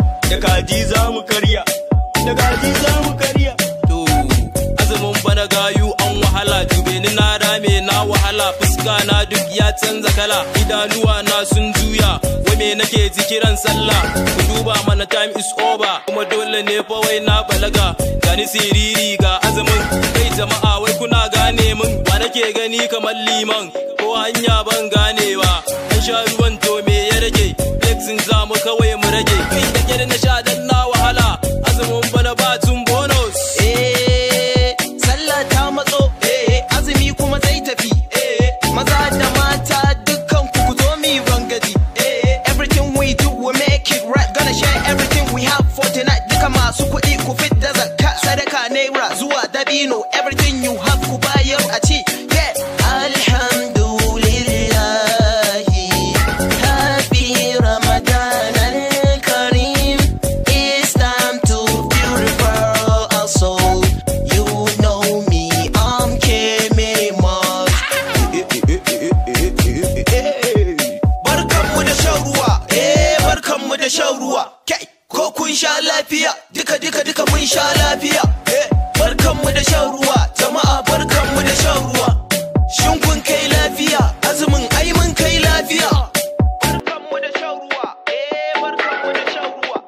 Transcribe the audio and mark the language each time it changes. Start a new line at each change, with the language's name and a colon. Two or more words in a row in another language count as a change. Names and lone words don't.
Hausa: Da kaji za mu karya, da kaji za mu karya. To, azumin bana gayu an wahala, dube ni na rame na wahala, fuska na duk ya canza kala, idanuwa na sun juya, wai me nake ji kiran sallah? Ku duba mana
English: time is over,
Hausa: kuma dole ne fa wai na balaga, gani siriri ga azumin, kai jama'a wai kuna gane min, wa nake gani kamar liman, ko hanya ban ganewa, an sha ruwan to me ya rage, flexing za mu kawai mu rage, kai da kyar na sha dan na wahala, azumin bana ba tun bonus. Eh, sallah ta matso, eh, azumi kuma zai tafi, eh, maza da mata dukkan ku ku zo mi rangaji,
English: eh, everything we do we make it right, gonna share everything we have for tonight,
Hausa: duka masu kuɗi ku fit da zakka, sadaka naira zuwa dabino,
English: everything you have
Hausa: ku bayar a ci, yeah.
English: Alhamdulillah, happy Ramadan al-Kareem, it's time to purify our soul, you know me, I'm Keme Moss.
Hausa: Barkanmu da shan ruwa, eh, barkanmu da shan ruwa. Kai, ko kun sha lafiya? Duka, duka, duka mun sha lafiya. Eh, barkanmu da shan ruwa, jama'a barkanmu da shan ruwa. Shin kun kai lafiya? Azumin ai mun kai lafiya. Barkanmu da shan ruwa, eh, barkanmu da shan ruwa.